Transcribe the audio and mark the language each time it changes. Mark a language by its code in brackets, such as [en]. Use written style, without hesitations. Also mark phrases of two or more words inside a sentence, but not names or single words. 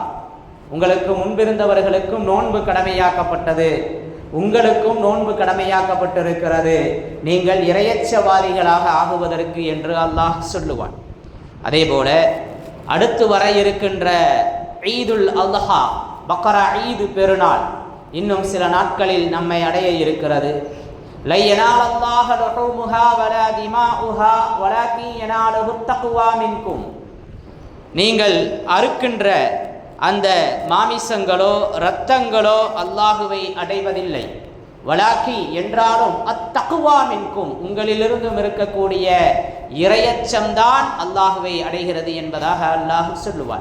[ta] உங்களுக்கு முன்பிருந்தவர்களுக்கும் நோன்பு கடமையாக்கப்பட்டது, உங்களுக்கும் நோன்பு கடமையாக்கப்பட்டிருக்கிறது, நீங்கள் இறையச்சவாதிகளாக ஆகுவதற்கு என்று அல்லாஹ் சொல்லுவான். அதே போல அடுத்து வர இருக்கின்ற ஈதுல் அல்ஹா, பக்ரா ஈது பெருநாள் இன்னும் சில நாட்களில் நம்மை அடைய இருக்கிறது. [ar] لن ينال الله لحومها ولا دماؤها ولكن يناله التقوى منكم. [ta] நீங்கள் அறுக்கின்ற அந்த மாமிசங்களோ இரத்தங்களோ அல்லாஹுவை அடைவதில்லை. வலாக்கி என்றாலும் [ar] التقوى منكم, [ta] உங்களிலிருந்தும் இருக்கக்கூடிய இறையச்சம்தான் அல்லாஹுவை அடைகிறது என்பதாக அல்லாஹ் சொல்லுவார்.